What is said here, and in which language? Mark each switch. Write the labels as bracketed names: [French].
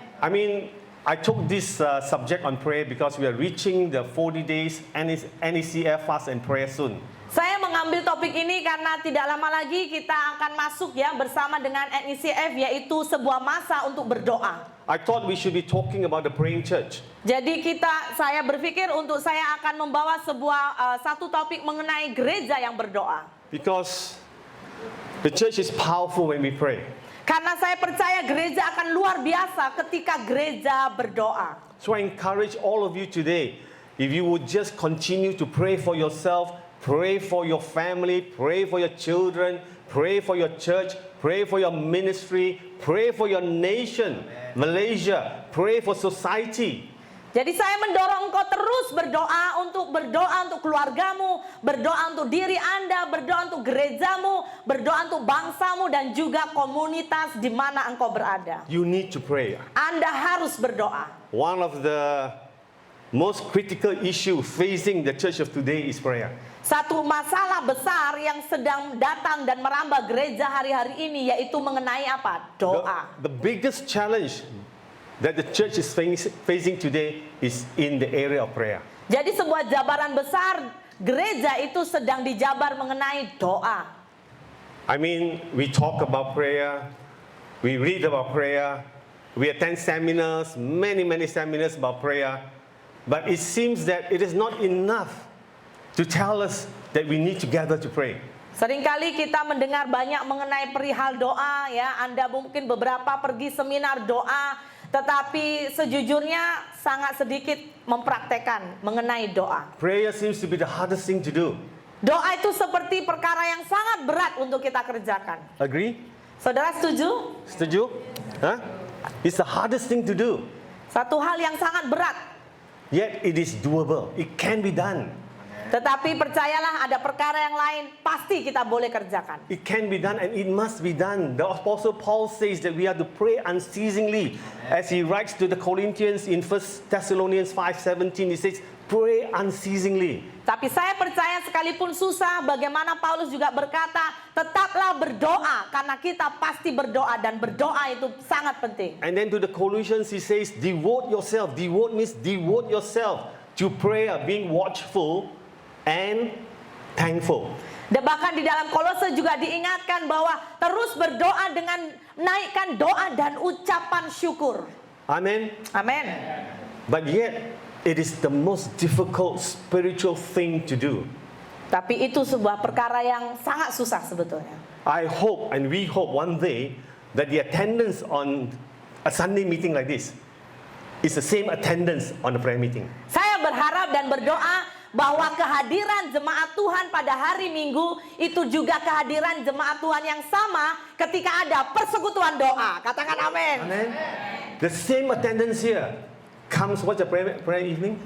[English] I mean, I took this subject on prayer because we are reaching the 40 days NECF fast and prayer soon. [Indonesian] Saya mengambil topik ini karena tidak lama lagi kita akan masuk ya bersama dengan NECF, yaitu sebuah masa untuk berdoa. [English] I thought we should be talking about the praying church. [Indonesian] Jadi saya berpikir untuk saya akan membawa satu topik mengenai gereja yang berdoa. [English] Because the church is powerful when we pray. [Indonesian] Karena saya percaya gereja akan luar biasa ketika gereja berdoa. [English] So I encourage all of you today, if you would just continue to pray for yourself, pray for your family, pray for your children, pray for your church, pray for your ministry, pray for your nation, Malaysia, pray for society. [Indonesian] Jadi saya mendorong engkau terus berdoa untuk keluargamu, berdoa untuk diri Anda, berdoa untuk gerejamu, berdoa untuk bangsamu dan juga komunitas di mana engkau berada. [English] You need to pray. [Indonesian] Anda harus berdoa. [English] One of the most critical issue facing the church of today is prayer. [Indonesian] Satu masalah besar yang sedang datang dan merambah gereja hari-hari ini yaitu mengenai apa? Doa. [English] The biggest challenge that the church is facing today is in the area of prayer. [Indonesian] Jadi sebuah jabaran besar gereja itu sedang dijabar mengenai doa. [English] I mean, we talk about prayer, we read about prayer, we attend seminars, many seminars about prayer, but it seems that it is not enough to tell us that we need to gather to pray. [Indonesian] Seringkali kita mendengar banyak mengenai perihal doa ya. Anda mungkin beberapa pergi seminar doa, tetapi sejujurnya sangat sedikit mempraktekkan mengenai doa. [English] Prayer seems to be the hardest thing to do. [Indonesian] Doa itu seperti perkara yang sangat berat untuk kita kerjakan. [English] Agree? [Indonesian] Saudara setuju? Setuju? Huh? [English] It's the hardest thing to do. [Indonesian] Satu hal yang sangat berat. [English] Yet it is doable. It can be done. [Indonesian] Tetapi percayalah ada perkara yang lain pasti kita boleh kerjakan. [English] It can be done and it must be done. The Apostle Paul says that we have to pray unceasingly. As he writes to the Corinthians in 1 Thessalonians 5:17, he says, pray unceasingly. [Indonesian] Tapi saya percaya sekalipun susah, bagaimana Paulus juga berkata, tetaplah berdoa karena kita pasti berdoa dan berdoa itu sangat penting. [English] And then to the Colossians he says, devote yourself. Devote means devote yourself to prayer, being watchful and thankful. [Indonesian] Dan bahkan di dalam Kolose juga diingatkan bahwa terus berdoa dengan naikkan doa dan ucapan syukur. [English] Amen. [Indonesian] Amin. [English] But yet it is the most difficult spiritual thing to do. [Indonesian] Tapi itu sebuah perkara yang sangat susah sebetulnya. [English] I hope and we hope one day that the attendance on a Sunday meeting like this is the same attendance on a prayer meeting. [Indonesian] Saya berharap dan berdoa bahwa kehadiran jemaat Tuhan pada hari Minggu itu juga kehadiran jemaat Tuhan yang sama ketika ada persekutuan doa. Katakan amin. [English] Amen. The same attendance here comes, what's the prayer evening?